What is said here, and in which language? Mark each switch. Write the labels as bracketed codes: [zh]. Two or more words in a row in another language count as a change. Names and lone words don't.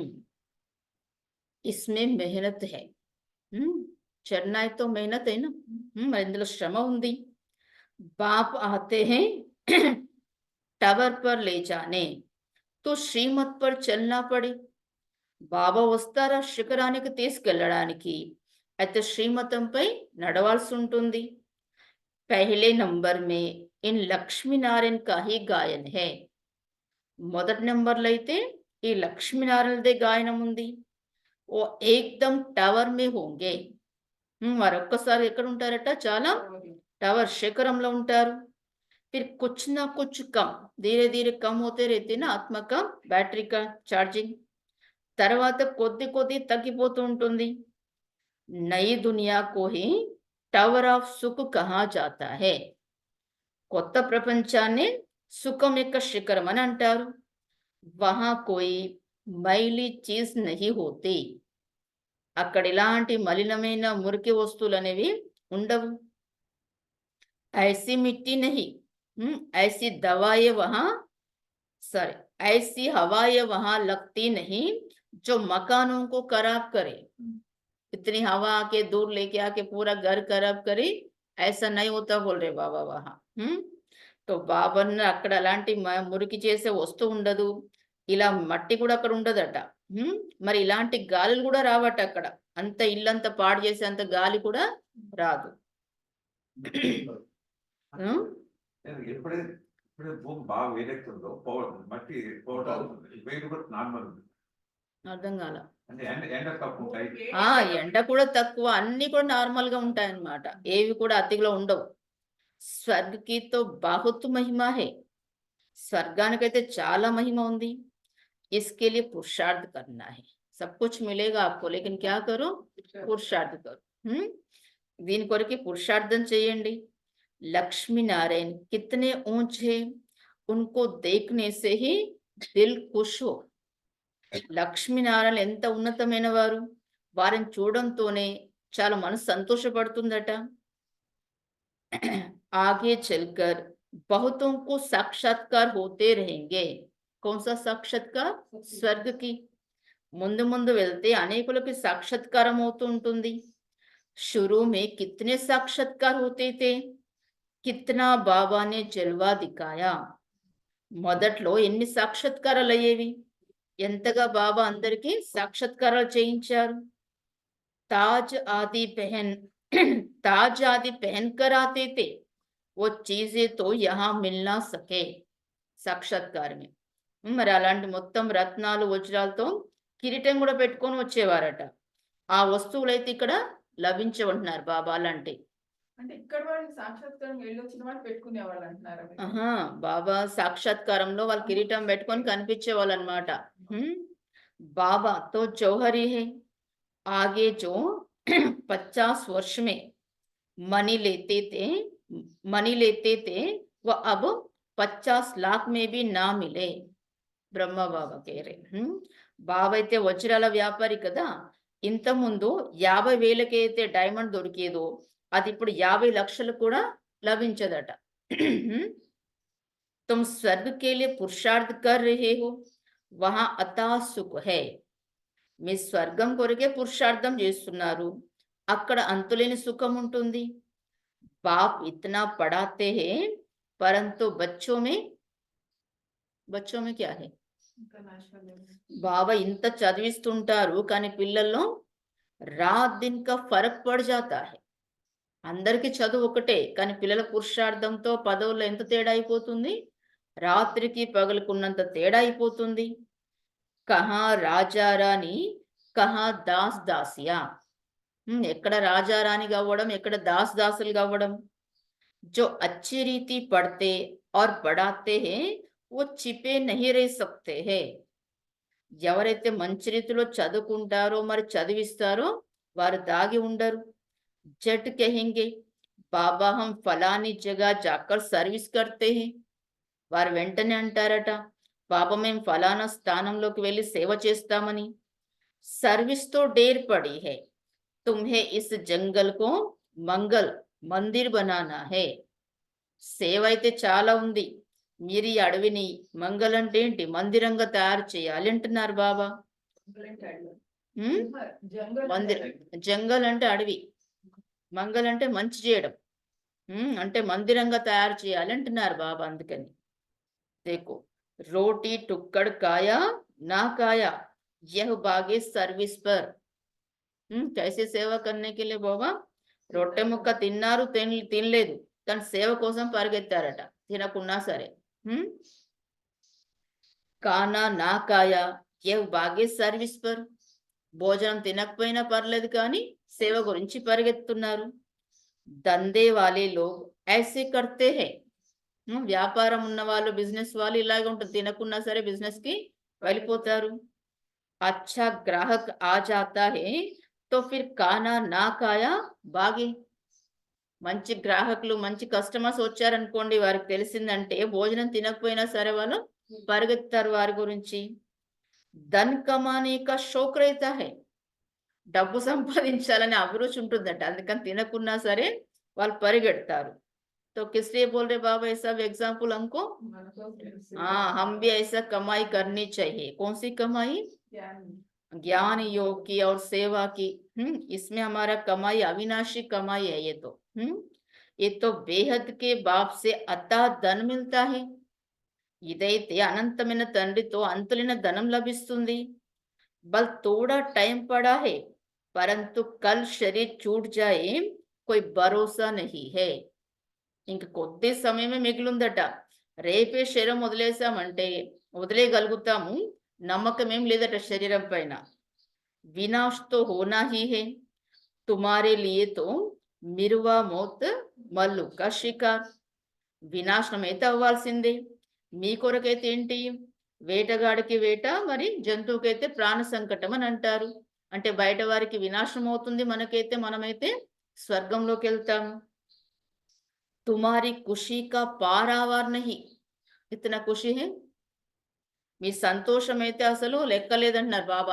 [hi] इसमें मेहनत है. चढ़ना है तो मेहनत है ना. [te] మరి ఇందులో శ్రమ ఉంది. [hi] बाप आते हैं टावर पर ले जाने, तो श्रीमत पर चलना पड़े. [te] బాబా వస్తారా శిఖరానికి తీసుకెళ్ళడానికి, అయితే శ్రీమతంపై నడవాల్సి ఉంటుంది. [hi] पहले नंबर में इन लक्ष्मी नारायण का ही गायन है. [te] మొదటి నెంబర్లో అయితే ఈ లక్ష్మీనారాయణదే గాయనం ఉంది. [hi] वो एकदम टावर में होंगे. [te] మరొక్కసారి ఎక్కడ ఉంటారట, చాలా టవర్ శిఖరంలో ఉంటారు. [hi] फिर कुछ ना कुछ कम, धीरे धीरे कम होते रहते ना आत्मा का बैटरी का चार्जिंग. [te] తర్వాత కొద్ది కొద్ది తగ్గిపోతూ ఉంటుంది. [hi] నई दुनिया को ही [en] tower of [hi] सुख कहा जाता है. [te] కొత్త ప్రపంచాన్ని సుఖం యొక్క శిఖరం అని అంటారు. [hi] वहाँ कोई मैली चीज़ नहीं होती. [te] అక్కడ ఇలాంటి మలినమైన మురికి వస్తువులు అనేవి ఉండవు. [hi] ऐसी मिट्टी नहीं, ऐसी दवाएं वहाँ सॉरी ऐसी हवाएं वहां लगती नहीं जो मकानों को खराब करे. इतनी हवा आके दूर लेके आके पूरा घर खराब करे, ऐसा नहीं होता बोल रहे बाबा वहां. [te] तो బాబా అక్కడ అలాంటి మురికి చేసే వస్తువు ఉండదు, ఇలా మట్టి కూడా అక్కడ ఉండదట. మరి ఇలాంటి గాలులు కూడా రావట అక్కడ. అంత ఇల్లంతా పాడు చేసే అంత గాలి కూడా రాదు. ఎప్పుడైతే భూమి బాగా వేడెక్కుతుందో మట్టి పోవటం అవుతుంది, వేడి కూడా నార్మల్ ఉంది. అర్థం కాల. అంటే ఎండ తక్కువ ఉంటాయి, ఎండ కూడా తక్కువ, అన్ని కూడా నార్మల్ గా ఉంటాయి అన్నమాట. ఏవి కూడా అతిలో ఉండవు. [hi] स्वर्ग की तो बहुत महिमा है. [te] స్వర్గానికైతే చాలా మహిమ ఉంది. [hi] इसके लिए पुरुषार्थ करना है. सब कुछ मिलेगा आपको, लेकिन क्या करो, पुरुषार्थ करो. [te] దీని కొరకు పురుషార్థం చేయండి. [hi] लक्ष्मी नारायण कितने ऊंचे, उनको देखने से ही दिल खुश हो. [te] లక్ష్మీనారాయణ ఎంత ఉన్నతమైన వారు, వారిని చూడంతోనే చాలా మనసు సంతోషపడుతుందట. [hi] आगे चलकर बहुतों को साक्षात्कार होते रहेंगे. कौन सा साक्षात्कार? స్వర్గ की. [te] ముందు ముందు వెళ్తే అనేకులకి సాక్షాత్కారం అవుతూ ఉంటుంది. [hi] शुरू में कितने साक्षात्कार होते थे, कितना बाबा ने जलवा दिखाया. [te] మొదట్లో ఎన్ని సాక్షాత్కారాలు అయ్యేవి, ఎంతగా బాబా అందరికీ సాక్షాత్కారాలు చేయించారు. [hi] ताज आदि पहन कर आते थे, वो चीजें तो यहाँ मिल ना सके. साक्षात्कार में [te] మరి అలాంటి మొత్తం రత్నాలు వజ్రాలతో కిరీటం కూడా పెట్టుకొని వచ్చేవారట. ఆ వస్తువులైతే ఇక్కడ లభించవంటున్నారు బాబా. అలాంటి అంటే ఇక్కడ వాళ్ళు సాక్షాత్కారం వెళ్ళొచ్చిన వాళ్ళు పెట్టుకునే వాళ్ళు అంటున్నారు. బాబా సాక్షాత్కారంలో వాళ్ళు కిరీటం పెట్టుకొని కనిపించే వాళ్ళు అనమాట. [hi] बाबा तो जौहरी है. आगे जो 50 वर्ष में मनी लेते थे वो अब 50 लाख में भी ना मिले. [te] బ్రహ్మ బాబా కేరే. బాబా అయితే వజ్రాల వ్యాపారి కదా. ఇంత ముందు 50,000కి అయితే డైమండ్ దొరికేదో అది ఇప్పుడు 50 లక్షలు కూడా లభించదట. [hi] तुम स्वर्ग के लिए पुरुषार्थ कर रहे हो, वहां अता सुख है. [te] మీ స్వర్గం కొరకే పురుషార్థం చేస్తున్నారు, అక్కడ అంతులేని సుఖం ఉంటుంది. [hi] बाप इतना पढ़ाते हैं परंतु बच्चों में क्या है. [te] బాబా ఇంత చదివిస్తుంటారు కానీ పిల్లల్లో [hi] रात दिन का फ़र्क पड़ जाता है. [te] అందరికీ చదువు ఒకటే కానీ పిల్లల పురుషార్థంతో పదవుల్లో ఎంత తేడా అయిపోతుంది, రాత్రికి పగలుకున్నంత తేడా అయిపోతుంది. [hi] कहाँ राजारानी कहाँ दास दासियाँ. [te] ఎక్కడ రాజారాణి కావడం, ఎక్కడ దాస్ దాసులు కావడం. [hi] जो अच्छी रीति पढ़ते और पढ़ाते हैं वो छिपे नहीं रह सकते हैं. [te] ఎవరైతే మంచి రీతిలో చదువుకుంటారో మరి చదివిస్తారో వారు దాగి ఉండరు. [hi] झट कहेंगे बाबा हम फलानी जगह जाकर सर्विस करते हैं. [te] వారు వెంటనే అంటారట, బాబా మేము ఫలానా స్థానంలోకి వెళ్ళి సేవ చేస్తామని. [hi] सर्विस तो ढेर पड़ी है, तुम्हें इस जंगल को मंगल मंदिर बनाना है. [te] సేవ అయితే చాలా ఉంది, మీరు ఈ అడవిని మంగళ అంటే ఏంటి మందిరంగా తయారు చేయాలి అంటున్నారు బాబా. మందిర్ జంగల్ అంటే అడవి, మంగళ అంటే మంచి చేయడం, అంటే మందిరంగా తయారు చేయాలి అంటున్నారు బాబా. [hi] అందుకని देखो रोटी टुक्कड़ काया ना काया यह बागे सर्विस पर। [te] कैसे సేవ [hi] करने के लिए [te] బాబా రొట్టె ముక్క తిన్నారు తినలేదు కానీ సేవ కోసం పరిగెత్తారట తినకున్నా సరే. [hi] खाना ना खाया यह भागे सर्विस पर, [te] భోజనం తినకపోయినా పర్లేదు కానీ సేవ గురించి పరిగెత్తున్నారు. [hi] धंधे वाले लोग ऐसे करते हैं, [te] వ్యాపారం ఉన్న వాళ్ళు బిజినెస్ వాళ్ళు ఇలాగే ఉంటుంది, తినకున్నా సరే బిజినెస్ కి వెళ్ళిపోతారు. [hi] अच्छा ग्राहक आ जाता है तो फिर खाना ना खाया भागे, [te] మంచి గ్రాహకులు మంచి కస్టమర్స్ వచ్చారనుకోండి, వారికి తెలిసిందంటే భోజనం తినకపోయినా సరే వాళ్ళు పరిగెత్తారు వారి గురించి. [hi] धन कमाने का शौक रहता है, [te] డబ్బు సంపాదించాలని అభిరుచి ఉంటుందట, అందుకని తినకున్నా సరే వాళ్ళు పరిగెడతారు. [hi] तो किस लिए बोल रहे बाबा ये सब एग्जाम्पल हमको? हाँ, हम भी ऐसा कमाई करनी चाहिए. कौन सी कमाई? ज्ञान योग की और सेवा की. इसमें हमारा कमाई अविनाशी कमाई है ये तो बेहद के बाप से अता धन मिलता है. [te] ఇదైతే అనంతమైన తండ్రితో అంతులైన ధనం లభిస్తుంది. [hi] बल थोड़ा टाइम पड़ा है परंतु कल शरीर छूट जाए कोई भरोसा नहीं है. [te] ఇంక కొద్ది సమయమే మిగిలిందట, రేపే శరీరం వదిలేసామంటే వదిలేయగలుగుతాము, నమ్మకం ఏం లేదట శరీరం పైన. [hi] विनाश तो होना ही है तुम्हारे लिए तो मिरुआ मौत मल्लु का शिकार, [te] వినాశనం అయితే అవ్వాల్సిందే. మీ కొరకైతే ఏంటి, వేటగాడికి వేట, మరి జంతువుకైతే ప్రాణ సంకటం అని అంటారు. అంటే బయట వారికి వినాశనం అవుతుంది, మనకైతే మనమైతే స్వర్గంలోకి వెళ్తాము. [hi] तुम्हारी खुशी का पारावार नहीं, इतना खुशी है, [te] మీ సంతోషం అయితే అసలు లెక్కలేదంటున్నారు బాబా.